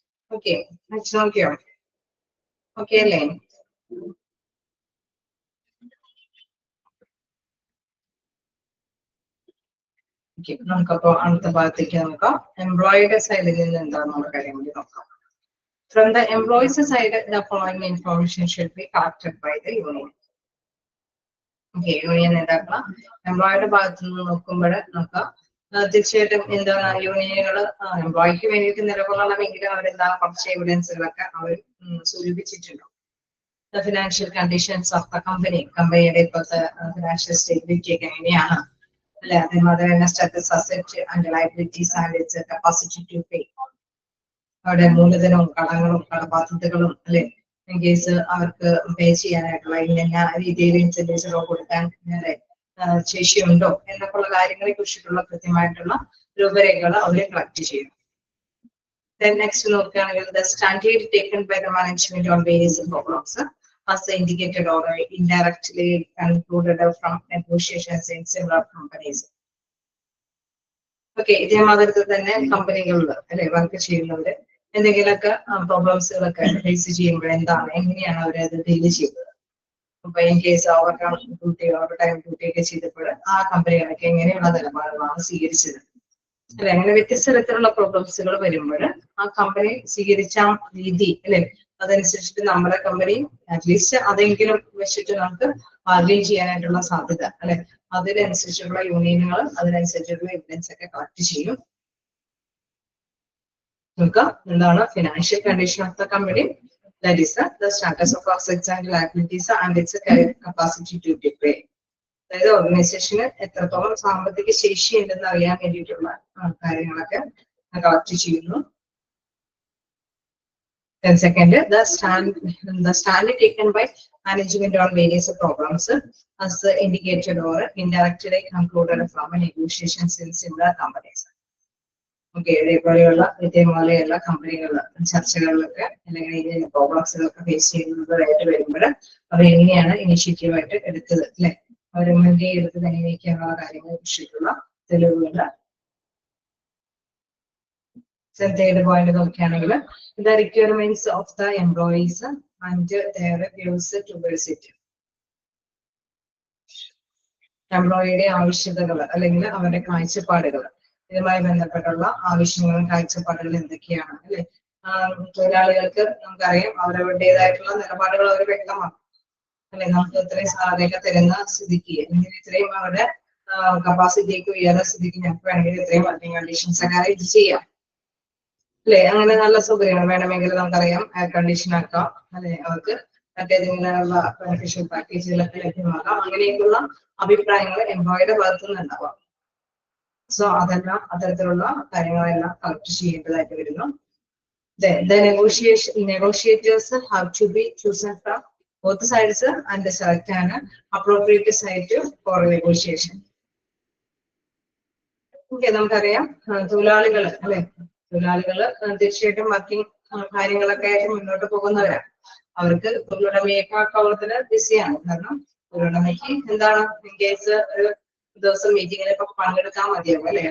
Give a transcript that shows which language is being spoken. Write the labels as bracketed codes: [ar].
[ml] Okay, നോക്കിയോ? Okay അല്ലേ? Okay, നമുക്കപ്പോ അടുത്ത ഭാഗത്തേക്ക് നോക്കാം. എംപ്ലോയിയുടെ സൈഡിൽ നിന്ന് എന്താണെന്നുള്ള കാര്യം കൂടി നോക്കാം. [en] From the employees side, the following information should be collected by the union. [ml] Okay, union നേതാക്കള എംപ്ലോയിയുടെ ഭാഗത്തു നിന്ന് നോക്കുമ്പോൾ നോക്കാം. തീർച്ചയായിട്ടും എന്താണ് യൂണിയനുകൾ എംപ്ലോയിക്ക് വേണ്ടിയിട്ട് നിലകൊള്ളണമെങ്കിൽ അവരെന്താണ് കുറച്ച് എവിഡൻസുകളൊക്കെ അവർ സൂചിപ്പിച്ചിട്ടുണ്ടോ. [en] The financial conditions of the company, [ml] കമ്പനിയുടെ ഇപ്പോഴത്തെ ഫിനാൻഷ്യൽ സ്റ്റെബിലിറ്റി ഒക്കെ എങ്ങനെയാണ് അല്ലെ, അതേമാതിരി തന്നെ [en] status asset and liabilities and its capacity to pay, [ml] അവിടെ മൂലധനവും കടങ്ങളും കടബാധ്യതകളും അല്ലെ, ഇൻ കേസ് അവർക്ക് പേ ചെയ്യാനായിട്ടുള്ള ഇന്ന രീതിയിൽ ഇൻസെന്റീവ്സുകൾ കൊടുക്കാൻ ശേഷിയുണ്ടോ എന്നൊക്കെയുള്ള കാര്യങ്ങളെ കുറിച്ചിട്ടുള്ള കൃത്യമായിട്ടുള്ള രൂപരേഖകൾ അവരെ കളക്ട് ചെയ്യും. [en] Then next [ml] നോക്കുകയാണെങ്കിൽ [en] the standard taken by the management on various problems as indicated or indirectly concluded from negotiations in similar companies. [ml] Okay, ഇതേമാതിരി തന്നെ കമ്പനികളിൽ അല്ലെ വർക്ക് ചെയ്യുന്നവര് എന്തെങ്കിലുമൊക്കെ പ്രോബ്ലംസുകളൊക്കെ ഫേസ് ചെയ്യുമ്പോൾ എന്താണ് എങ്ങനെയാണ് അവരത് ഡീൽ ചെയ്തത്. അപ്പൊ in case over time duty ഒക്കെ ചെയ്തപ്പോൾ ആ കമ്പനികളൊക്കെ എങ്ങനെയുള്ള നിലപാടുകളാണ് സ്വീകരിച്ചത് അല്ലെ. അങ്ങനെ വ്യത്യസ്ത തരത്തിലുള്ള പ്രോബ്ലംസുകൾ വരുമ്പോൾ ആ കമ്പനി സ്വീകരിച്ച രീതി അല്ലെ, അതനുസരിച്ചിട്ട് നമ്മുടെ കമ്പനി അറ്റ്ലീസ്റ്റ് അതെങ്കിലും വെച്ചിട്ട് നമുക്ക് ആർഗ്യൂ ചെയ്യാനായിട്ടുള്ള സാധ്യത അല്ലെ, അതിനനുസരിച്ചുള്ള യൂണിയനുകൾ അതിനനുസരിച്ചുള്ള എവിഡൻസ് ഒക്കെ കളക്ട് ചെയ്യും. നോക്കാം എന്താണ് [en] Financial condition of the company, that is the status of assets and liabilities and its capacity to pay. [ml] അതായത് ഓർഗനൈസേഷന് എത്രത്തോളം സാമ്പത്തിക ശേഷി ഉണ്ടെന്ന് അറിയാൻ വേണ്ടിയിട്ടുള്ള കാര്യങ്ങളൊക്കെ കളക്ട് ചെയ്യുന്നു. [en] Then second, the stand taken by management on various problems as indicated or indirectly concluded from negotiations in similar companies. [ml] Okay, ഇതേപോലെയുള്ള ഇതേപോലെയുള്ള കമ്പനികൾ ചർച്ചകളിലൊക്കെ അല്ലെങ്കിൽ ഈ പ്രോബ്ലംസുകളൊക്കെ ഫേസ് ചെയ്യുന്നതായിട്ട് വരുമ്പോൾ അവർ എങ്ങനെയാണ് ഇനിഷ്യേറ്റീവായിട്ട് എടുത്തത് അല്ലെ, അവർ മുൻകൈ എടുത്തത് എങ്ങനെയൊക്കെയുള്ള കാര്യങ്ങളെ കുറിച്ചിട്ടുള്ള തെളിവുകൾ. [en] Third point [ml] നോക്കുകയാണെങ്കിൽ [en] the requirements of the employees and their views towards it. [ml] എംപ്ലോയിയുടെ ആവശ്യകതകൾ അല്ലെങ്കിൽ അവരുടെ കാഴ്ചപ്പാടുകൾ, ഇതുമായി ബന്ധപ്പെട്ടുള്ള ആവശ്യങ്ങളും കാഴ്ചപ്പാടുകളും എന്തൊക്കെയാണ് അല്ലെ. തൊഴിലാളികൾക്ക് നമുക്കറിയാം അവരവരുടേതായിട്ടുള്ള നിലപാടുകൾ അവർ വ്യക്തമാണ് അല്ലെ. നമുക്ക് ഇത്രയും സാധ്യത തരുന്ന സ്ഥിതിക്ക് അല്ലെങ്കിൽ ഇത്രയും അവരുടെ കപ്പാസിറ്റിക്ക് ഉയർന്ന സ്ഥിതിക്ക് ഞങ്ങൾക്ക് വേണമെങ്കിൽ ഇത്രയും വർക്കിംഗ് കണ്ടീഷൻസ് ഒക്കെ ഇത് ചെയ്യാം അല്ലെ. അങ്ങനെ നല്ല സൗകര്യങ്ങൾ വേണമെങ്കിൽ നമുക്കറിയാം എയർ കണ്ടീഷൻ ആക്കാം അല്ലെ, അവർക്ക് മറ്റേതെങ്കിലുള്ള ബെനിഫിഷ്യൽ പാക്കേജുകളൊക്കെ ലഭ്യമാക്കാം. അങ്ങനെയൊക്കെയുള്ള അഭിപ്രായങ്ങൾ എംപ്ലോയിയുടെ ഭാഗത്തു നിന്നുണ്ടാവാം. സോ അതെല്ലാം അത്തരത്തിലുള്ള കാര്യങ്ങളെല്ലാം കളക്ട് ചെയ്യേണ്ടതായിട്ട് വരുന്നു. [en] The negotiators have to be chosen from both sides and select an appropriate site for negotiation. [ml] Okay, നമുക്കറിയാം തൊഴിലാളികൾ അല്ലെ, തൊഴിലാളികള് തീർച്ചയായിട്ടും വർക്കിംഗ് കാര്യങ്ങളൊക്കെ ആയിട്ട് മുന്നോട്ട് പോകുന്നവരാണ്. അവർക്ക് തൊഴിലുടമയെക്കാളത്തിന് ബിസിയാണ്. കാരണം തൊഴിലുടമയ്ക്ക് എന്താണ്, ഇൻ കേസ് ഒരു ദിവസം മീറ്റിങ്ങിലൊക്കെ പങ്കെടുക്കാൻ മതിയാവും അല്ലെ.